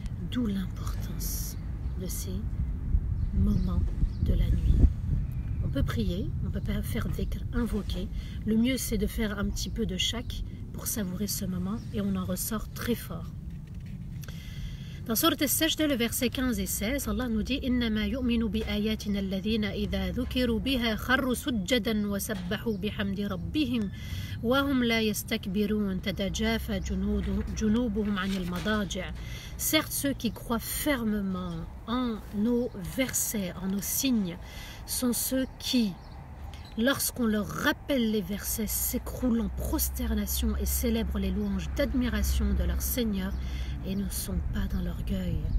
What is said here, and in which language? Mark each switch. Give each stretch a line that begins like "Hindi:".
French: D'où l'importance de ces moments de la nuit. On peut prier, on peut faire dhikr, invoquer. Le mieux, c'est de faire un petit peu de chaque pour savourer ce moment et on en ressort très fort. Dans Surat al-Sajda, le verset 15 et 16, Allah nous dit
Arabic: إِنَّمَا يُؤْمِنُ بِآيَاتِنَا الَّذِينَ إِذَا ذُكِرُوا بِهَا خَرُّوا سُجَّدًا وَسَبَّحُوا بِحَمْدِ رَبِّهِمْ وَهُمْ لَا يَسْتَكْبِرُونَ تَتَجَافَى جُنُوبُهُمْ عَنِ الْمَضَاجِعِ.
French: Certes, ceux qui croient fermement en nos versets, en nos signes, sont ceux qui, lorsqu'on leur rappelle les versets, s'écroulent en prosternation et célèbrent les louanges d'admiration de leur Seigneur et ne sont pas dans l'orgueil.